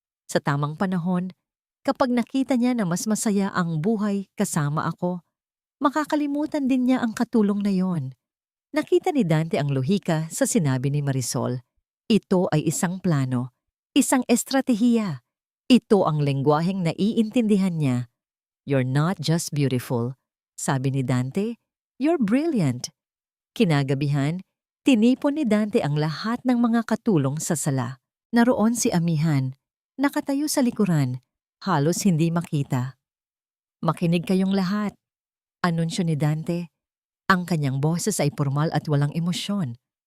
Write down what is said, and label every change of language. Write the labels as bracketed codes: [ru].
[tl] Sa tamang panahon, kapag nakita niya na mas masaya ang buhay kasama ako, makakalimutan din niya ang katulong na yon. Nakita ni Dante ang lohika sa sinabi ni Marisol. Ito ay isang plano, isang estratehiya. Ito ang lengguwaheng naiintindihan niya. [en] You're not just beautiful, [tl] sabi ni Dante, [en] you're brilliant. [tl] Kinagabihan, tinipon ni Dante ang lahat ng mga katulong sa sala. Naroon si Amihan, nakatayo sa likuran, halos hindi makita. Makinig kayong lahat, anunsyo ni Dante. Ang kanyang boses ay formal at walang emosyon.